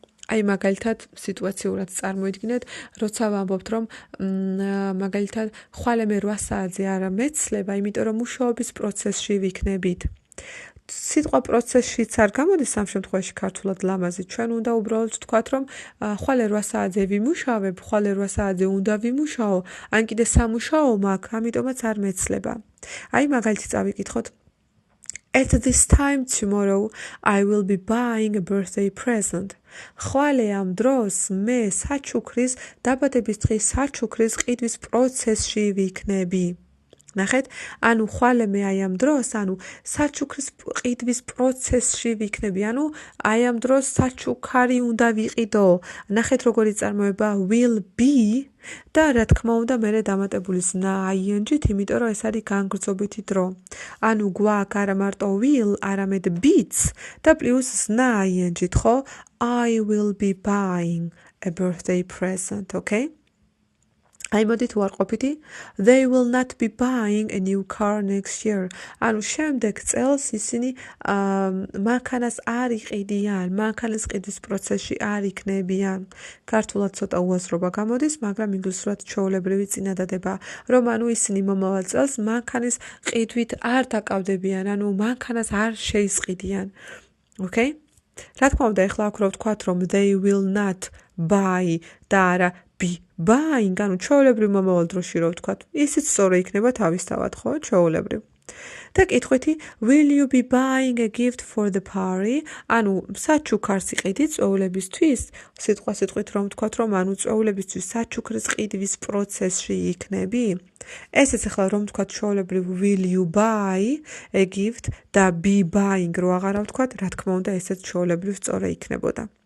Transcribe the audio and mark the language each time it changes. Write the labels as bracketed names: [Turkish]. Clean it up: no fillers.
[Georgian] აი მაგალითად სიტუაციურად წარმოიდგინეთ, როცა ვამბობთ, რომ მაგალითად ხვალე მე 8 საათზე არ მეცლება, იმიტომ რომ მუშაობის პროცესში ვიქნებით. სიტყვა პროცესშიც არ გამოდის ამ შემთხვევაში ქართულად ლამაზი. ჩვენ უნდა უბრალოდ ვთქვათ, რომ ხვალე 8 საათზე ვიმუშავებ, ხვალე 8 საათზე უნდა ვიმუშაო, ან კიდე სამუშაო მაქვს, ამიტომაც არ მეცლება. აი მაგალითი წავიკითხოთ. [English] At this time tomorrow I will be buying a birthday present. [Georgian] ხვალე ამ დროს მე საჩუქრის დაბადების დღის საჩუქრის ყიდვის პროცესში ვიქნები. ნახეთ, ანუ ხვალე მე აი ამ დროს, ანუ საჩუქრის ყიდვის პროცესში ვიქნები, ანუ აი ამ დროს საჩუქარი უნდა ვიყიდო. ნახეთ როგორი წარმოება will be და რა თქმა უნდა მერე დამატებული ზნა ing-ით, იმიტომ რომ ეს არის განგრძობითი დრო. ანუ გვაქვს არა მარტო will, არამედ be's და პლუს ზნა ing-ით, ხო? [English] I will be buying a birthday present, okay? [Georgian] აი მოდით უარყოფითი [English] they will not be buying a new car next year. [Georgian] ანუ შემდეგ წელს ისინი მანქანას არ იყიდიან, მანქანის ყიდვის პროცესში არ იქნებიან. ქართულად ცოტა უაზრობა გამოდის, მაგრამ ინგლისურად ჩვეულებრივი წინადადება, რომ ანუ ისინი მომავალ წელს მანქანის ყიდვით არ დაკავდებიან, ანუ მანქანას არ შეისყიდიან. [English] Okay? [Georgian] რა თქმა უნდა, ეხლა აქ რო ვთქვათ, რომ [English] they will not buy [Georgian] და არა be buying, ანუ ჩვეულებრივ მომავალ დროში რო ვთქვათ, ისიც სწორი იქნება თავისთავად, ხო, ჩვეულებრივ. და კითხვითი [English] will you be buying a gift for the party? [Georgian] ანუ საჩუქარს იყიდით წვეულებისთვის? სიტყვით რომ ვთქვათ, რომ ანუ წვეულებისთვის საჩუქრის ყიდვის პროცესში იქნები? ესეც ახლა რომ ვთქვათ ჩვეულებრივ [English] will you buy a gift [Georgian] და be buying რო აღარა ვთქვათ, რა თქმა უნდა, ესეც ჩვეულებრივ სწორი იქნებოდა.